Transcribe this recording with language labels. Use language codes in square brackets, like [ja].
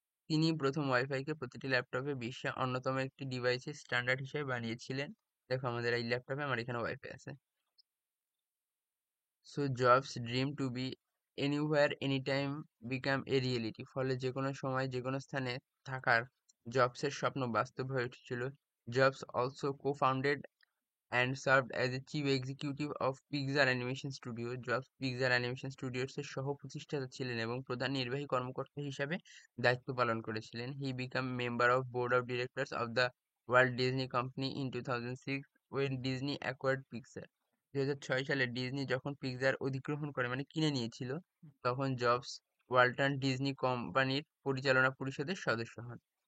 [bn] তিনি প্রথম ওয়াইফাইকে প্রতিটি ল্যাপটপে বিশ্বের অন্যতম একটি ডিভাইসের স্ট্যান্ডার্ড হিসেবে বানিয়েছিলেন। দেখো আমাদের এই ল্যাপটপে আমার এখানে ওয়াইফাই আছে। [en] So Jobs dream to be anywhere anytime become a reality. [bn] ফলে যে কোনো সময় যে কোনো স্থানে থাকার জবসের স্বপ্ন বাস্তব হয়ে উঠেছিল। [en] Jobs also co-founded and served as a chief executive of Pixar Animation Studio. [bn] Jobs Pixar animation studios এর সহ-প্রতিষ্ঠাতা ছিলেন এবং প্রধান নির্বাহী কর্মকর্তা হিসাবে দায়িত্ব পালন করেছিলেন। [en] He become member of board of directors of the Walt Disney Company in 2006 when Disney acquired Pixar. [bn] 2006 সালে ডিজনি যখন পিক্সার অধিগ্রহণ করে মানে কিনে নিয়েছিল, তখন জবস ওয়াল্টন ডিজনি কোম্পানির পরিচালনা পরিষদের সদস্য হন।